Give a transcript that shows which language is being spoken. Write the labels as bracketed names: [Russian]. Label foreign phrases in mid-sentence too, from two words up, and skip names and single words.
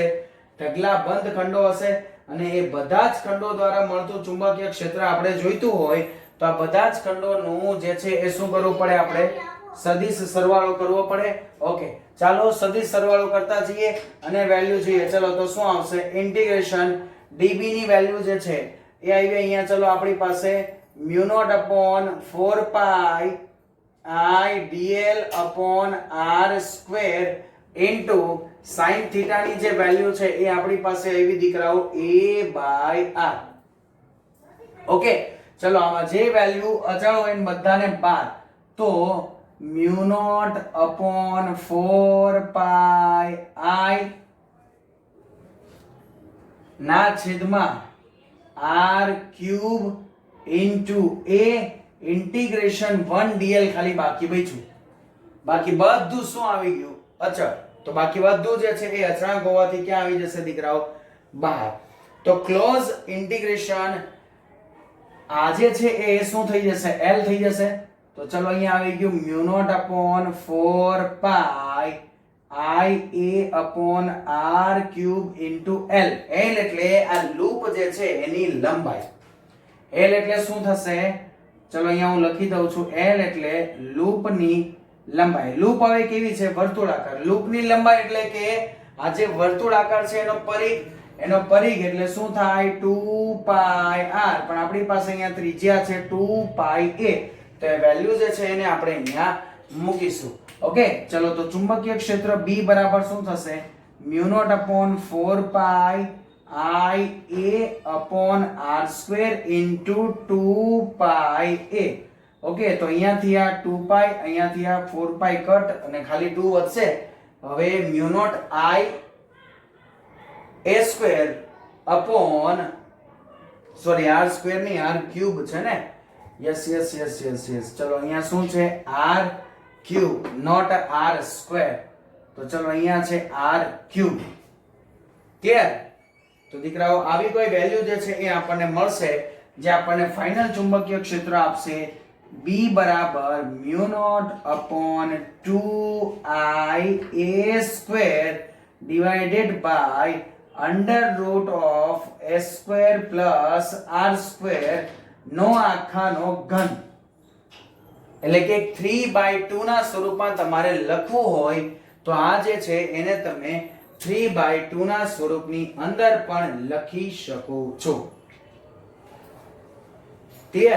[Gujarati] ઢગલાબંધ ખંડો હશે, અને એ બધા જ ખંડો દ્વારા મળતું ચુંબકીય ક્ષેત્ર આપણે જોઈતું હોય તો આ બધા જ ખંડોનું જે છે એ શું કરવું પડે? આપણે સદિશ સરવાળો કરવો પડે. ઓકે, ચાલો સદિશ સરવાળો કરતા જઈએ અને વેલ્યુ જોઈએ. ચલો તો શું આવશે? ઇન્ટિગ્રેશન db ની વેલ્યુ જે છે એ આવી અહીંયા. ચલો આપણી પાસે [English] μ0 upon 4 pi I dl upon r square into sin theta [Gujarati] ની જે વેલ્યુ છે એ આપણી પાસે આવી દીકરાઓ a by r. ઓકે, ચલો આમાં જે વેલ્યુ અચળ હોય ને બધાને બાદ, તો [English] μ0 upon 4 pi I [Gujarati] ના છેદમાં [English] r cube into a integration 1 dl [Gujarati] ખાલી બાકી બચ્યું. બાકી બધું શું આવી ગયું? અચળ. તો બાકી બધું જે છે એ અચળાંક હોવાથી ક્યાં આવી જશે દીકરાઓ? બહાર. તો [English] close integration [Gujarati] આ જે છે એ શું થઈ જશે? l થઈ જશે. તો ચલો અહીંયા આવી ગયું [English] μ0 upon 4 pi I a upon r cube into l. [Gujarati] l એટલે આ લૂપ જે છે એની લંબાઈ. l એટલે શું થશે? ચલો અહીંયા હું લખી દઉં છું. l એટલે લૂપની લંબાઈ. લૂપ હવે કેવી છે? વર્તુળાકાર. લૂપની લંબાઈ એટલે કે આ જે વર્તુળાકાર છે એનો પરિઘ એટલે શું થાય? 2 pi r. પણ આપણી પાસે અહીંયા ત્રિજ્યા છે 2 pi a. તો એ વેલ્યુ જે છે એને આપણે અહીંયા મૂકીશું. ઓકે, ચલો તો ચુંબકીય ક્ષેત્ર B બરાબર શું થશે? [English] μ0 upon 4 pi I a upon r square into 2 pi a. [Gujarati] ઓકે, તો અહીંયાથી આ 2 pi, અહીંયાથી આ 4 pi કટ અને ખાલી 2 વધશે. હવે [English] μ0 I a square upon r square [Gujarati] ની r cube છે ને? યસ. ચલો અહીંયા શું છે? [English] r cube not r square. [Gujarati] તો ચલો અહીંયા છે r cube. ક્લિયર? તો દીકરાઓ આવી કોઈ વેલ્યુ જે છે એ આપણને મળશે જે આપણને ફાઇનલ ચુંબકીય ક્ષેત્ર આપશે B બરાબર [English] μ0 upon 2I a square divided by under root of a square plus r square [Gujarati] નો આખાનો ઘન. એટલે કે 3/2 ના સ્વરૂપમાં તમારે લખવું હોય તો આ જે છે એને તમે 3/2 ના સ્વરૂપની અંદર પણ લખી શકો છો. ક્લિયર?